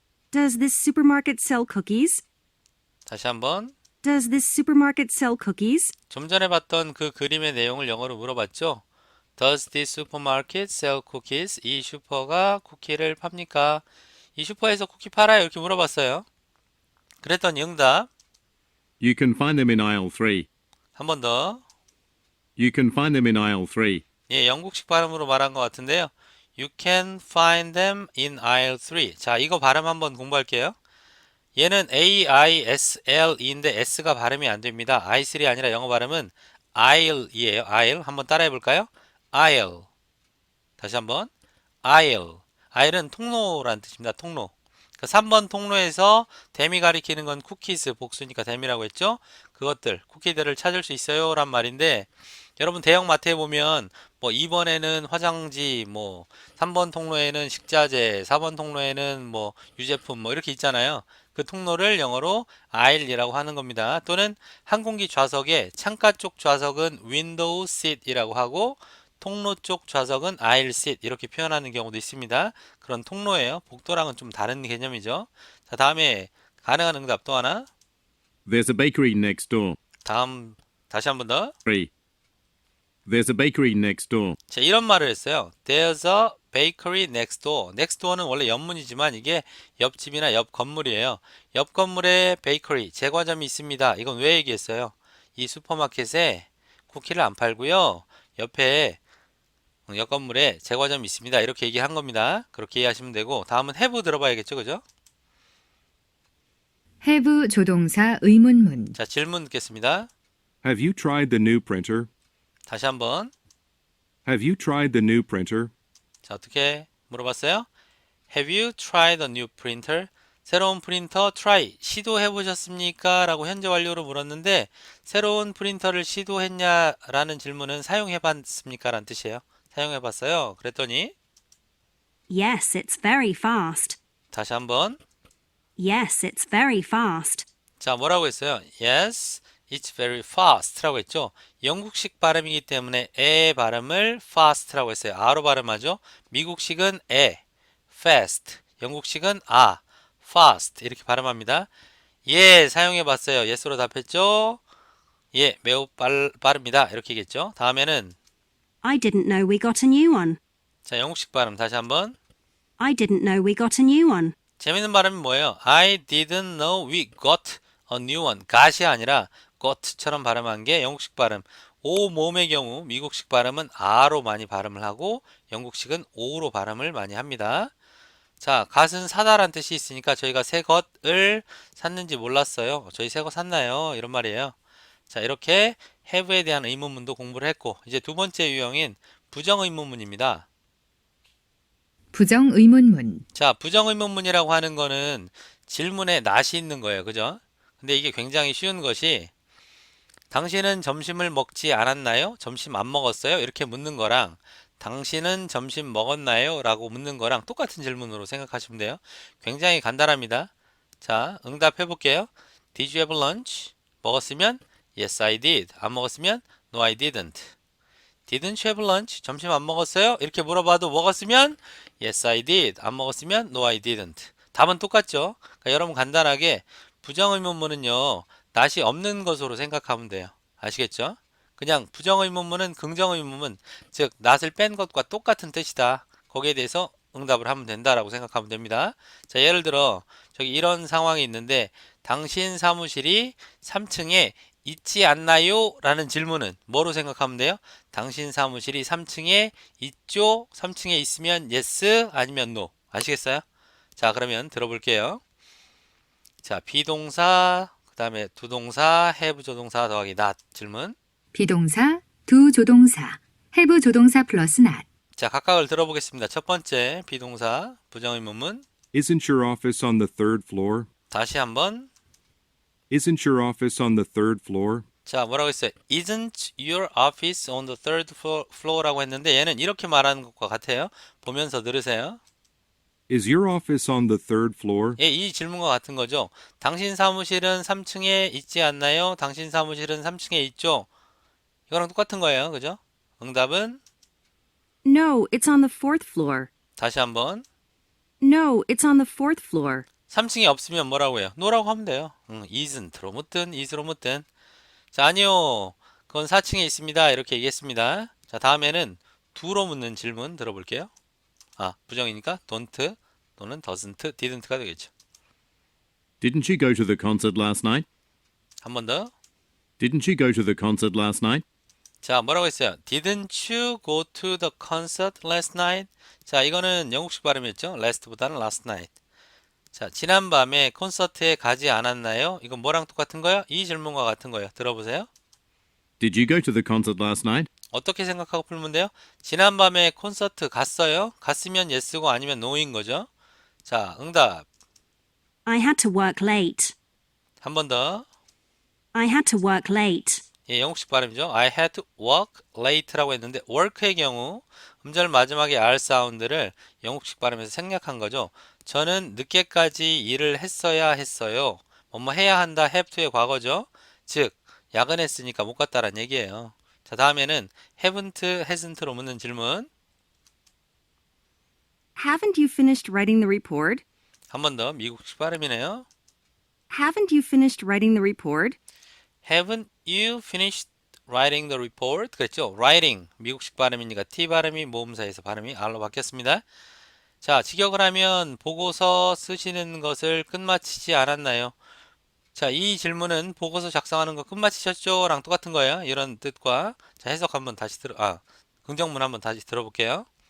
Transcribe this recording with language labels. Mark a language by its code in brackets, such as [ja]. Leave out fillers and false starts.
[en] Does this supermarket sell cookies? [ko] 다시 한번. [en] Does this supermarket sell cookies? [ko] 좀 전에 봤던 그 그림의 내용을 영어로 물어봤죠. [en] Does this supermarket sell cookies? [ko] 이 슈퍼가 쿠키를 팝니까? 이 슈퍼에서 쿠키 팔아요? 이렇게 물어봤어요. 그랬더니 응답. [en] You can find them in aisle 3. [ko] 한 번 더. [en] You can find them in aisle 3. [ko] 예, 영국식 발음으로 말한 것 같은데요. [en] You can find them in aisle 3. [ko] 자, 이거 발음 한번 공부할게요. 얘는 AISLE인데 S가 발음이 안 됩니다. I3 아니라 영어 발음은 aisle이에요. aisle. 한번 따라해 볼까요? aisle. 다시 한번. aisle. aisle은 통로라는 뜻입니다. 통로. 그 3번 통로에서 댐이 가리키는 건 쿠키스 복수니까 댐이라고 했죠. 그것들 쿠키들을 찾을 수 있어요 란 말인데 여러분 대형 마트에 보면 뭐 2번에는 화장지 뭐 3번 통로에는 식자재 4번 통로에는 뭐 유제품 뭐 이렇게 있잖아요. 그 통로를 영어로 aisle이라고 하는 겁니다. 또는 항공기 좌석에 창가 쪽 좌석은 window seat이라고 하고 통로 쪽 좌석은 aisle seat 이렇게 표현하는 경우도 있습니다. 그런 통로예요. 복도랑은 좀 다른 개념이죠. 자, 다음에 가능한 응답 또 하나. [en] There's a bakery next door. [ko] 다음 다시 한 번 더. 3. [en] There's a bakery next door. [ko] 자, 이런 말을 했어요. [en] There's a bakery next door. [ko] next door는 원래 옆문이지만 이게 옆집이나 옆 건물이에요. 옆 건물에 베이커리, 제과점이 있습니다. 이건 왜 얘기했어요? 이 슈퍼마켓에 쿠키를 안 팔고요. 옆에 옆 건물에 제과점이 있습니다. 이렇게 얘기한 겁니다. 그렇게 이해하시면 되고 다음은 have 들어봐야겠죠, 그죠? have 조동사 의문문. 자, 질문 듣겠습니다. [en] Have you tried the new printer? [ko] 다시 한번. [en] Have you tried the new printer? [ko] 자, 어떻게 물어봤어요? [en] Have you tried a new printer? [ko] 새로운 프린터 try 시도해 보셨습니까? 라고 현재 완료로 물었는데 새로운 프린터를 시도했냐라는 질문은 사용해 봤습니까? 라는 뜻이에요. 사용해 봤어요. 그랬더니 [en] Yes, it's very fast. [ko] 다시 한번. [en] Yes, it's very fast. [ko] 자, 뭐라고 했어요? [en] Yes, it's very fast [ko] 라고 했죠. 영국식 발음이기 때문에 에 발음을 fast라고 했어요. 아로 발음하죠. 미국식은 에, fast. 영국식은 아, fast 이렇게 발음합니다. 예, 사용해 봤어요. yes로 답했죠. 예, 매우 빠릅니다. 이렇게 얘기했죠. 다음에는 [en] I didn't know we got a new one. [ko] 자, 영국식 발음 다시 한번. [en] I didn't know we got a new one. [ko] 재밌는 발음이 뭐예요? [en] I didn't know we got a new one. [ko] got이 아니라 got처럼 발음한 게 영국식 발음. 오 몸의 경우 미국식 발음은 아로 많이 발음을 하고 영국식은 오로 발음을 많이 합니다. 자, 갓은 사다란 뜻이 있으니까 저희가 새 것을 샀는지 몰랐어요. 저희 새 것 샀나요? 이런 말이에요. 자, 이렇게 have에 대한 의문문도 공부를 했고 이제 두 번째 유형인 부정의문문입니다. 부정의문문. 자, 부정의문문이라고 하는 거는 질문에 낫이 있는 거예요. 그죠? 근데 이게 굉장히 쉬운 것이 당신은 점심을 먹지 않았나요? 점심 안 먹었어요? 이렇게 묻는 거랑 당신은 점심 먹었나요? 라고 묻는 거랑 똑같은 질문으로 생각하시면 돼요. 굉장히 간단합니다. 자, 응답해 볼게요. [en] Did you have lunch? [ko] 먹었으면 [en] Yes, I did. [ko] 안 먹었으면 [en] No, I didn't. Didn't you have lunch? [ko] 점심 안 먹었어요? 이렇게 물어봐도 먹었으면 [en] Yes, I did. [ko] 안 먹었으면 [en] No, I didn't. [ko] 답은 똑같죠? 그러니까 여러분 간단하게 부정의문문은요. 낫이 없는 것으로 생각하면 돼요. 아시겠죠? 그냥 부정의문문은 긍정의문문, 즉 낫을 뺀 것과 똑같은 뜻이다. 거기에 대해서 응답을 하면 된다라고 생각하면 됩니다. 자, 예를 들어 저기 이런 상황이 있는데 당신 사무실이 3층에 있지 않나요? 라는 질문은 뭐로 생각하면 돼요? 당신 사무실이 3층에 있죠? 3층에 있으면 yes 아니면 no. 아시겠어요? 자, 그러면 들어볼게요. 자, 비동사, 그 다음에 두동사, have 조동사 더하기 not 질문. 비동사, 두 조동사, have 조동사 플러스 not. 자, 각각을 들어보겠습니다. 첫 번째 비동사 부정의문문. [en] Isn't your office on the third floor? [ko] 다시 한번. [en] Isn't your office on the third floor? [ko] 자, 뭐라고 했어요? [en] Isn't your office on the third floor [ko] 라고 했는데 얘는 이렇게 말하는 것과 같아요. 보면서 들으세요. [en] Is your office on the third floor? [ko] 예, 이 질문과 같은 거죠. 당신 사무실은 3층에 있지 않나요? 당신 사무실은 3층에 있죠? 이거랑 똑같은 거예요. 그죠? 응답은 [en] No, it's on the fourth floor. [ko] 다시 한번. [en] No, it's on the fourth floor. [ko] 3층에 없으면 뭐라고 해요? no라고 하면 돼요. isn't로 묻든 is로 묻든. 자, 아니요. 그건 4층에 있습니다. 이렇게 얘기했습니다. 자, 다음에는 do로 묻는 질문 들어볼게요. 부정이니까 don't 또는 doesn't, didn't가 되겠죠. [en] Didn't you go to the concert last night? [ko] 한 번 더. [en] Didn't you go to the concert last night? [ko] 자, 뭐라고 했어요? [en] Didn't you go to the concert last night? [ko] 자, 이거는 영국식 발음이었죠. last보다는 last night. 자, 지난밤에 콘서트에 가지 않았나요? 이건 뭐랑 똑같은 거예요? 이 질문과 같은 거예요. 들어보세요. [en] Did you go to the concert last night? [ko] 어떻게 생각하고 풀면 돼요? 지난밤에 콘서트 갔어요? 갔으면 yes고 아니면 no인 거죠. 자, 응답. [en] I had to work late. [ko] 한 번 더. [en] I had to work late. [ko] 예, 영국식 발음이죠. [en] I had to work late [ko] 라고 했는데 work의 경우 음절 마지막에 R 사운드를 영국식 발음에서 생략한 거죠. 저는 늦게까지 일을 했어야 했어요. 뭐뭐 해야 한다 have to의 과거죠. 즉 야근했으니까 못 갔다란 얘기예요. 자, 다음에는 haven't, hasn't로 묻는 질문. [en] Haven't you finished writing the report? [ko] 한 번 더 미국식 발음이네요. [en] Haven't you finished writing the report? Haven't you finished writing the report? [ko] 그랬죠? writing 미국식 발음이니까 T 발음이 모음사에서 발음이 R로 바뀌었습니다. 자, 직역을 하면 보고서 쓰시는 것을 끝마치지 않았나요? 자, 이 질문은 보고서 작성하는 거 끝마치셨죠? 랑 똑같은 거예요. 이런 뜻과. 자, 해석 한번 다시 긍정문 한번 다시 들어볼게요.